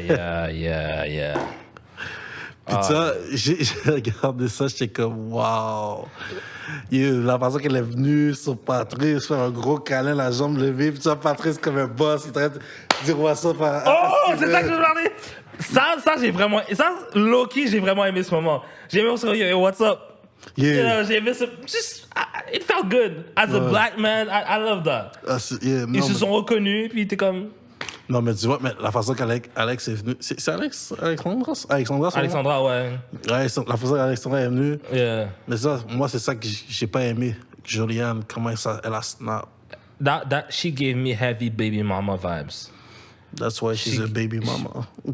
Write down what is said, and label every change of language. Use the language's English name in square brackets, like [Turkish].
[French] Puis ça, j'ai regardé ça, j'étais comme, wow. La façon qu'elle est venue sur Patrice, faire un gros câlin, la jambe levée, puis tu vois Patrice comme un boss, il traite de dire what's up à Oh, c'est ça que je veux parler. Ça, j'ai vraiment... Ça, low-key, j'ai vraiment aimé ce moment. J'ai aimé ce moment, yo, what's up? [English] Yeah. You know, [French] j'ai aimé ce... [English] It felt good. As a black man, I love that. [French] Ils se sont reconnus, puis t'es comme... Non, mais tu vois, mais la façon qu'Alex est venu... C'est Alexandra, ouais. Ouais, la façon qu'Alexandra est venue. [English] Yeah. [French] Mais ça, moi, c'est ça que j'ai pas aimé. Julianne, comment ça, elle a snap. [English] That she gave me heavy baby mama vibes. That's why she's a baby mama.